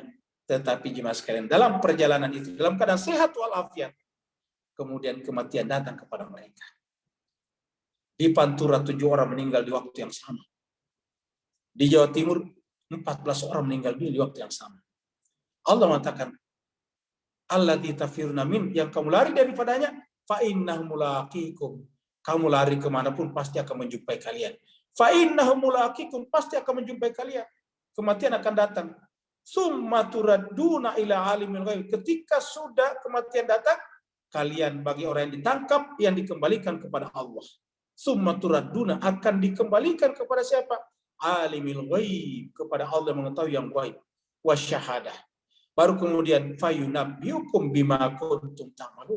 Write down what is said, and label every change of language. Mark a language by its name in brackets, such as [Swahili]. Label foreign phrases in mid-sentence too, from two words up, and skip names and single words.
[Indonesian] Tetapi jemaah sekalian, dalam perjalanan itu, dalam keadaan sehat walafiat, kemudian kematian datang kepada mereka. Di Pantura 7 orang meninggal di waktu yang sama. Di Jawa Timur 14 orang meninggal di waktu yang sama. Allah mengatakan, [Arabic] الذي تفرون منه, [Indonesian] yang kamu lari daripadanya, [Arabic] فإنهم ملاقيكم. [Indonesian] Kamu lari kemanapun pasti akan menjumpai kalian. [Arabic] فإنهم ملاقيكم, [Indonesian] pasti akan menjumpai kalian. Kematian akan datang. [Arabic] ثم تردون إلى عالم الغيب. [Indonesian] Ketika sudah kematian datang, kalian bagi orang yang ditangkap, yang dikembalikan kepada Allah. [Arabic] ثم تردون, [Indonesian] akan dikembalikan kepada siapa? [Arabic] عالم الغيب, [Indonesian] kepada Allah yang mengetahui yang ghaib. Wasyahadah. Baru kemudian [Arabic] فينبئكم بما كنتم تعملون.